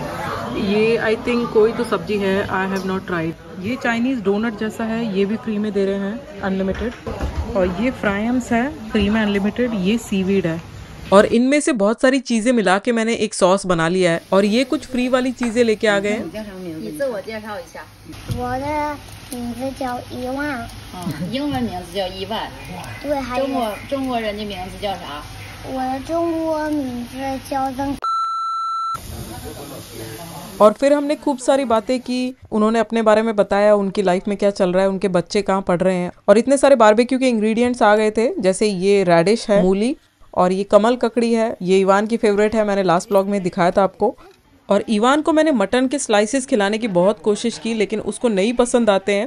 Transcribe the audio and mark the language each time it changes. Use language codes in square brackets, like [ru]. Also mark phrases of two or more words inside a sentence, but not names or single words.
[hi] ये [en] I think [hi] कोई तो सब्जी है, [en] I have not tried. [hi] ये [en] Chinese donut [hi] जैसा है, ये भी फ्री में दे रहे हैं अनलिमिटेड। और ये फ्राइम्स है फ्री में अनलिमिटेड। ये सीवीड है। और इनमें से बहुत सारी चीजें मिला के मैंने एक सॉस बना लिया है। और ये कुछ फ्री वाली चीजें लेके आ गए हैं। [zh] 我的名字叫伊万。英文名字叫伊万。对，还有中国人的名字叫啥？我的中国名字叫曾。 [hi] और फिर हमने खूब सारी बातें की, उन्होंने अपने बारे में बताया, उनकी लाइफ में क्या चल रहा है, उनके बच्चे कहाँ पढ़ रहे हैं। और इतने सारे बारबेक्यू के इंग्रेडिएंट्स आ गए थे, जैसे ये रेडिश है, मूली, और ये कमल ककड़ी है। ये इवान की फेवरेट है, मैंने [en] last blog [hi] में दिखाया था आपको। और इवान को मैंने मटन के स्लाइसेस खिलाने की बहुत कोशिश की, लेकिन उसको नहीं पसंद आते हैं।